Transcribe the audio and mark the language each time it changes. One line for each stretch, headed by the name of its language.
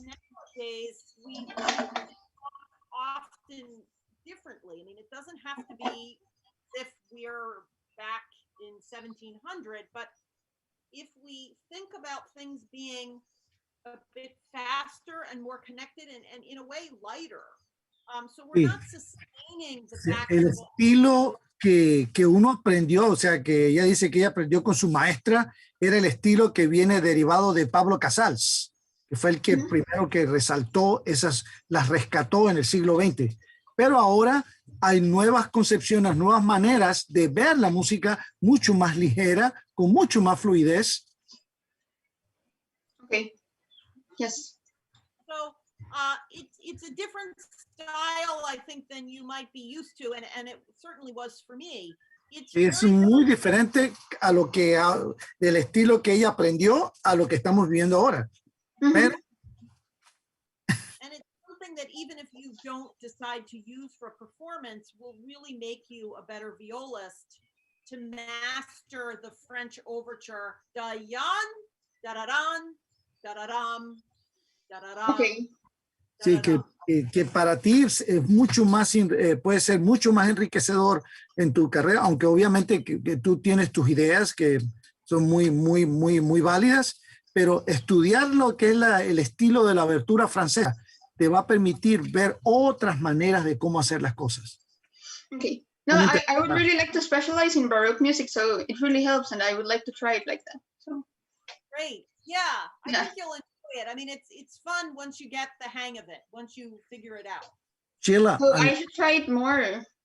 English: nowadays, we talk often differently. I mean, it doesn't have to be if we're back in 1700, but if we think about things being a bit faster and more connected and in a way lighter. So we're
Spanish: Sí.
English: not sustaining the back
Spanish: El
English: and forth.
Spanish: estilo que uno aprendió, o sea, que ella dice que ella aprendió con su maestra, era el estilo que viene derivado de Pablo Casals, que fue el que primero que resaltó las rescató en el siglo XX. Pero ahora hay nuevas concepciones, nuevas maneras de ver la música mucho más ligera, con mucho más fluidez.
English: Okay. Yes. So it's a different style, I think, than you might be used to, and it certainly was for me.
Spanish: Es muy diferente a lo que del estilo que ella aprendió a lo que estamos viviendo ahora. Pero,
English: and it's something that even if you don't decide to use for performance, will really make you a better violist to master the French overture. Da-yan, da-da-dan, da-da-dam, da-da-dam. Okay.
Spanish: sí, que para ti es mucho más, puede ser mucho más enriquecedor en tu carrera, aunque obviamente que tú tienes tus ideas que son muy válidas, pero estudiar lo que es el estilo de la abertura francesa te va a permitir ver otras maneras de cómo hacer las cosas.
English: Okay. No, I would really like to specialize in Baroque music, so it really helps, and I would like to try it like that. So. Great. Yeah, I think you'll enjoy it. I mean, it's fun once you get the hang of it, once you figure it out. Sheila, So I should try it more.